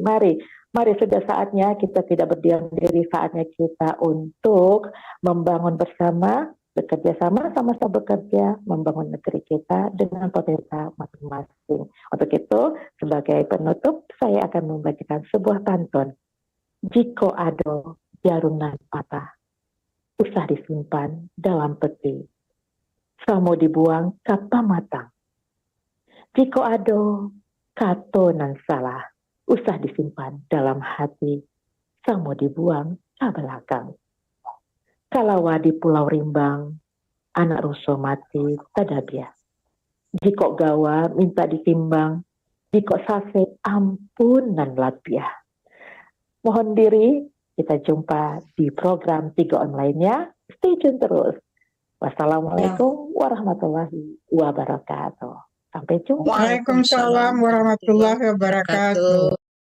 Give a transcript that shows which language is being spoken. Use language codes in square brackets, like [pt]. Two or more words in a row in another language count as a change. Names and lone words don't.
[id] Mari sudah saatnya kita tidak berdiam diri, saatnya kita untuk membangun bersama, bekerja sama, sama-sama bekerja, membangun negeri kita dengan potensi masing-masing. Untuk itu, sebagai penutup, saya akan membacakan sebuah pantun. [min] Jiko ado jarunan patah, usah disimpan dalam peti, samo dibuang kapa matang. Jiko ado kato nan salah, usah disimpan dalam hati, samo dibuang ke belakang. Kalawa di Pulau Rimbang, anak ruso mati tadabiah. Jiko gawa minta ditimbang, jiko sase ampunan labiah. [id] Mohon diri, kita jumpa di program 3 lainnya. [en] Stay tune terus. [ar] Wassalamualaikum warahmatullahi wabarakatuh. [id] Sampai jumpa. [ar] Waalaikumsalam warahmatullahi wabarakatuh.